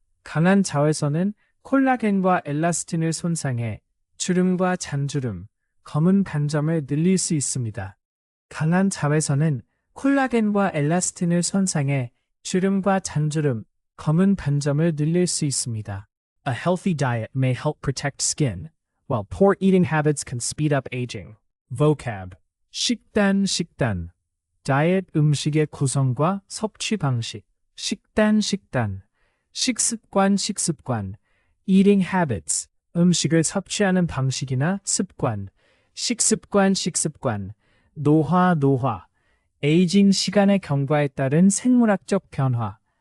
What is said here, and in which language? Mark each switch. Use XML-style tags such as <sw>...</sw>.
<ko>강한 자외선은 콜라겐과 엘라스틴을 손상해 주름과 잔주름, 검은 반점을 늘릴 수 있습니다. 강한 자외선은 콜라겐과 엘라스틴을 손상해 주름과 잔주름, 검은 반점을 늘릴 수 있습니다.</ko> <en>A healthy diet may help protect skin, while poor eating habits can speed up aging.</en> <ko>Vocab. 식단, 식단. 다이어트 음식의 구성과 섭취 방식. 식단, 식단. 식습관, 식습관.</ko> <en>Eating habits.</en> <ko>음식을 섭취하는 방식이나 습관. 식습관, 식습관. 노화, 노화. 에이징 시간의 경과에 따른 생물학적 변화.</ko>